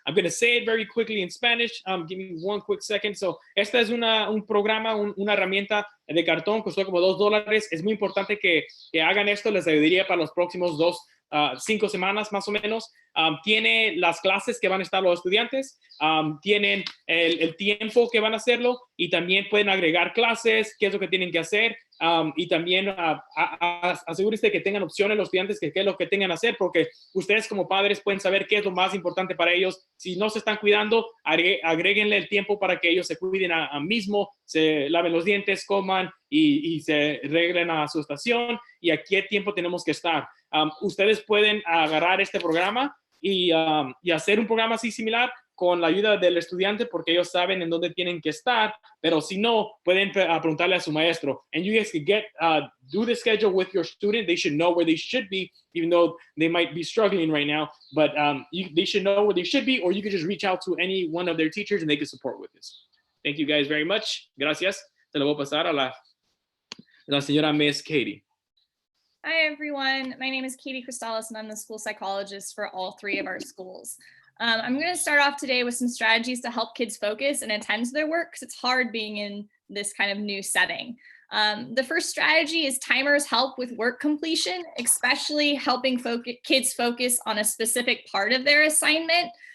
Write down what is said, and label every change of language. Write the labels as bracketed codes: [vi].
[en] I'm going to say it very quickly in Spanish. Give me one quick second. [es] So, esta es un programa, una herramienta de cartón, costó como $2. Es muy importante que hagan esto. Les ayudaría para los próximos 5 semanas más o menos. Tiene las clases que van a estar los estudiantes, tienen el tiempo que van a hacerlo, y también pueden agregar clases, qué es lo que tienen que hacer, y también asegúrense que tengan opciones los estudiantes, que qué es lo que tengan que hacer, porque ustedes como padres pueden saber qué es lo más importante para ellos. Si no se están cuidando, agréguenle el tiempo para que ellos se cuiden a mismo, se laven los dientes, coman y se arreglen a su estación, y a qué tiempo tenemos que estar. Ustedes pueden agarrar este programa y hacer un programa así similar con la ayuda del estudiante porque ellos saben en dónde tienen que estar, pero si no, pueden preguntarle a su maestro. [en] And you guys can do the schedule with your student. They should know where they should be, even though they might be struggling right now, but they should know where they should be, or you could just reach out to any one of their teachers and they can support with this. Thank you guys very much. [es] Gracias. Se lo voy a pasar a la señora Miss Katie. [en] Hi, everyone. My name is Katie Cristales, and I'm the school psychologist for all 3 of our schools. I'm going to start off today with some strategies to help kids focus and attend to their work because it's hard being in this kind of new setting. The first strategy is timers help with work completion, especially helping kids focus on a specific part of their assignment.